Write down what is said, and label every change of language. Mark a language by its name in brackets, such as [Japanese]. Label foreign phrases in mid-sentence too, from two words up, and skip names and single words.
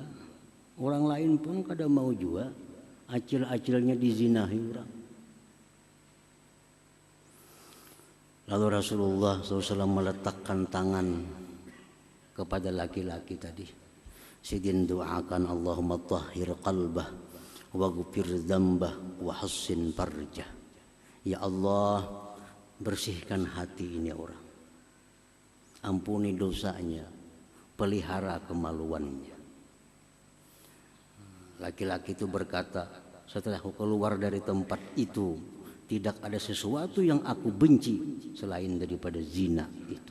[Banjar] Orang lain pun kada mau juga acil-acilnya dizinahi orang. [Indonesian] Lalu Rasulullah SAW meletakkan tangan kepada laki-laki tadi. [Banjar] Sidin doakan [Arabic] اللهم طهر قلبه واغفر ذنبه وحصن فرجه. [Indonesian] Ya Allah, bersihkan hati ini orang. Ampuni dosanya, pelihara kemaluannya. Laki-laki itu berkata, setelah aku keluar dari tempat itu, tidak ada sesuatu yang aku benci selain daripada zina itu.